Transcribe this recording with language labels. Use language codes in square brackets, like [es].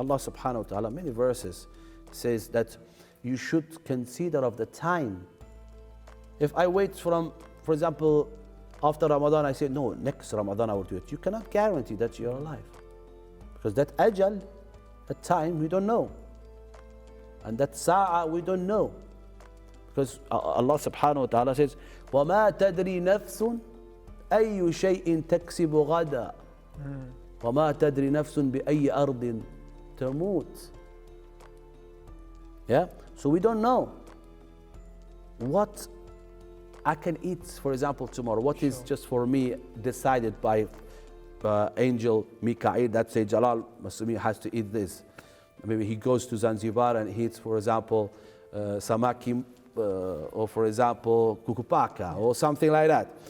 [en] Allah subhanahu wa ta'ala, many verses says that you should consider of the time. If I wait from, for example, after Ramadan, I say, no, next Ramadan I will do it. You cannot guarantee that you're alive. Because that ajal, that time, we don't know. And that sa'a, we don't know. Because Allah subhanahu wa ta'ala says, [ar] وَمَا تَدْرِي نَفْسٌ أَيُّ شَيْءٍ تَكْسِبُ غَدًا وَمَا تَدْرِي نَفْسٌ بِأَيِّ أَرْضٍ تَمُوتُ. [en] Yeah? So we don't know what I can eat, for example, tomorrow. What is just for me decided by Angel Mikael that say Jalaal Masoomi has to eat this. Maybe he goes to Zanzibar and eats, for example, samaki, or for example, kukupaka, or something like that.